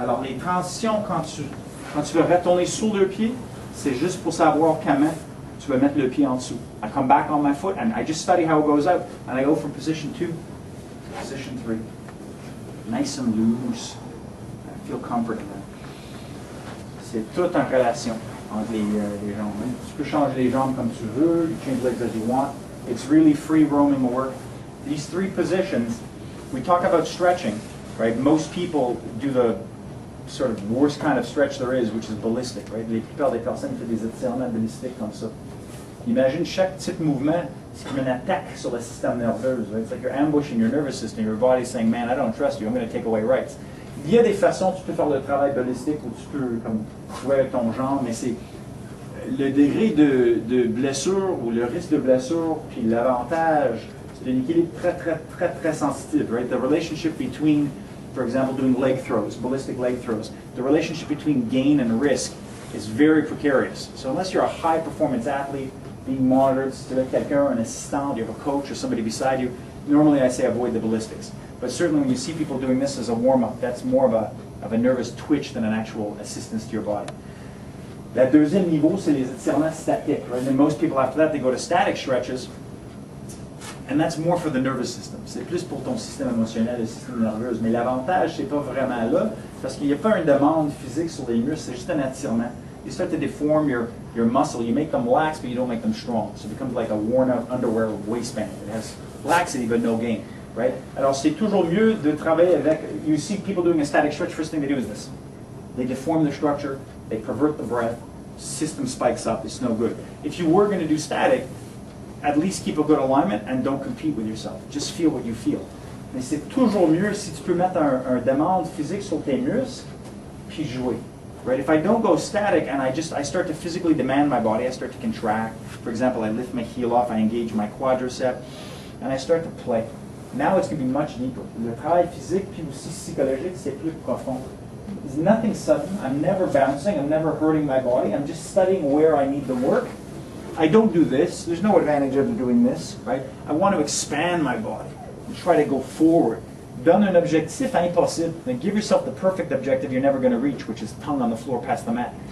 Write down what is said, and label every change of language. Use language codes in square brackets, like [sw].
[fr] Alors les transitions, quand tu vas retourner sur le pied, c'est juste pour savoir comment tu vas mettre le pied en dessous. [en] I come back on my foot and I just study how it goes out. And I go from position 2 to position 3. Nice and loose. I feel comfort in that. [fr] C'est tout en relation entre les jambes. Tu peux changer les jambes comme tu veux. [en] You change legs as you want. It's really free roaming work. These 3 positions, we talk about stretching, right? Most people do the sort of worst kind of stretch there is, which is ballistic, right? [fr] La plupart des personnes font des étirements balistiques comme ça. Imagine chaque petit mouvement, c'est comme une attaque sur le système nerveux. [en] Right? It's like you're ambushing your nervous system. Your body's saying, man, I don't trust you. I'm going to take away rights. [fr] Il y a des façons, tu peux faire le travail balistique où tu peux comme jouer avec ton jambe, mais c'est le degré de blessure ou le risque de blessure, puis l'avantage, c'est un équilibre très sensitif. [en] Right? The relationship between, for example, doing leg throws, ballistic leg throws, the relationship between gain and risk is very precarious. So unless you're a high-performance athlete, being monitored, [fr] si tu as quelqu'un, un assistant, [en] you have a coach or somebody beside you, normally I say avoid the ballistics. But certainly when you see people doing this as a warm-up, that's more of a nervous twitch than an actual assistance to your body. [fr] Le deuxième niveau, c'est les étirements statiques. [en] Right? And most people after that, they go to static stretches, and that's more for the nervous system. [fr] C'est plus pour ton système émotionnel, le système nerveux. Mais l'avantage, c'est pas vraiment là, parce qu'il n'y a pas une demande physique sur les muscles, c'est juste un attirement. [en] You start to deform your muscle. You make them lax, but you don't make them strong. So it becomes like a worn-out underwear waistband. It has laxity, but no gain. Right? [fr] Alors c'est toujours mieux de travailler avec. [en] You see people doing a static stretch. First thing they do is this. They deform the structure. They pervert the breath. System spikes up. It's no good. If you were going to do static, at least keep a good alignment and don't compete with yourself. Just feel what you feel. [fr] Mais c'est toujours mieux si tu peux mettre un demande physique sur tes muscles, puis jouer. [en] Right? If I don't go static and I start to physically demand my body, I start to contract. For example, I lift my heel off, I engage my quadricep, and I start to play. Now it's going to be much deeper. [fr] Le travail physique puis aussi psychologique, c'est plus profond. [en] There's nothing sudden. I'm never bouncing. I'm never hurting my body. I'm just studying where I need the work. I don't do this. There's no advantage of doing this, right? I want to expand my body and try to go forward. [fr] Donne un objectif impossible. [en] Then give yourself the perfect objective you're never going to reach, which is tongue on the floor past the mat.